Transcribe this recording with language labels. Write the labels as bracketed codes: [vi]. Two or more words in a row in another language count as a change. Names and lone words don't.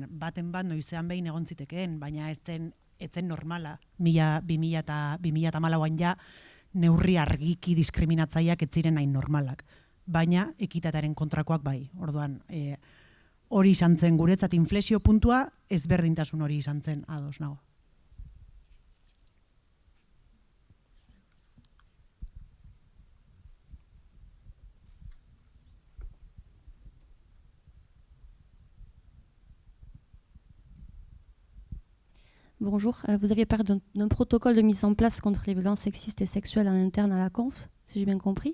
[eu] Baten bat noizean behin egon zitekeen, baina ez zen normala. 2014an ja neurri argiki diskriminatzaileak ez ziren hain normalak. Baina ekitataren kontrakoak bai. Orduan, hori izan zen guretzat inflexio puntua, ezberdintasun hori izan zen, ados nago. [fr] Bonjour, vous aviez parlé d'un protocole de mise en place contre les violences sexistes et sexuelles en interne à la conf, si j'ai bien compris.